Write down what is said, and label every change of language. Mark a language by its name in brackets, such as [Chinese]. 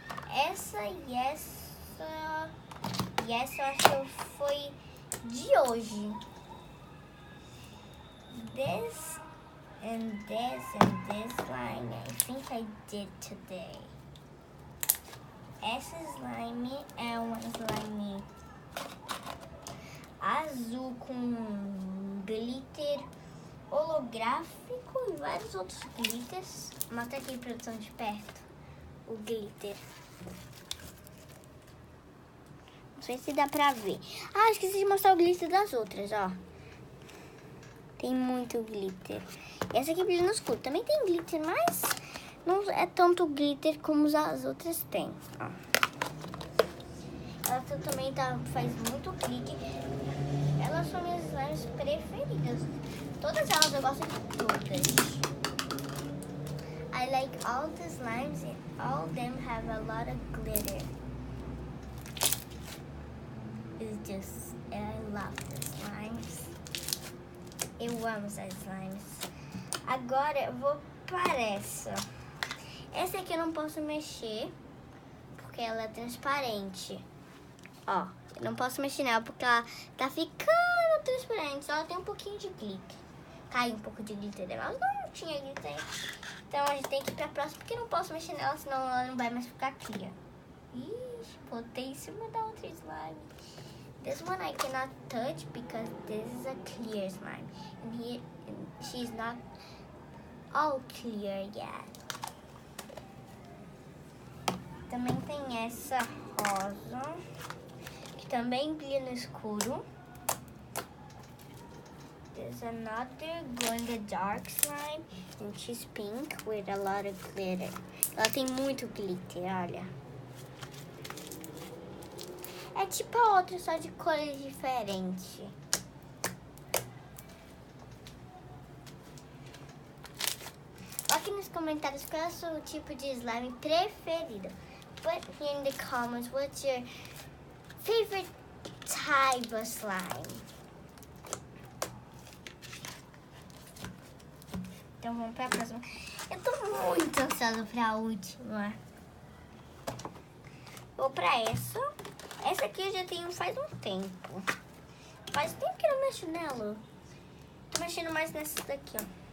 [Portuguese] Essa e essa. E essa eu acho que foi de hoje. [English] This and this slime I think I did today. [Portuguese] Essa slime é uma slime azul com glitter holográfico e vários outros glitters. Mostra aqui, produção, de perto, o glitter. Não sei se dá pra ver. Ah, esqueci de mostrar o glitter das outras, ó. Tem muito glitter. E essa aqui brilha no escuro. Também tem glitter, mas não é tanto glitter como as outras têm. Ó. Ela também faz muito clique. Elas são minhas slimes preferidas. Todas elas, eu gosto de todas. [English] I like all the slimes and all of them have a lot of glitter. I love the slimes. [Portuguese] Eu amo essas slimes. Agora eu vou para essa. Essa aqui eu não posso mexer, porque ela é transparente. Ó, eu não posso mexer nela, porque ela tá ficando transparente. Só ela tem um pouquinho de glitter. Caiu um pouco de glitter dela, mas não tinha glitter. Então a gente tem que ir pra próxima, porque eu não posso mexer nela, senão ela não vai mais ficar clear. Ixi, botei em cima da outra slime. [English] This one I cannot touch because this is a clear slime. And she's not all clear yet. [Portuguese] Também tem essa rosa, que também brilha no escuro. [English] There's another glow in the dark slime, and she's pink with a lot of glitter. [Portuguese] Ela tem muito glitter, olha. É tipo a outra, só de cores diferentes. Aqui nos comentários qual é o seu tipo de slime preferido. [English] Put here in the comments what's your favorite type of slime. [Portuguese] Então vamos pra próxima. Eu tô muito ansiosa pra última. Vou pra essa. Essa aqui eu já tenho faz um tempo. Faz tempo que eu não mexo nela. Tô mexendo mais nessas daqui, ó.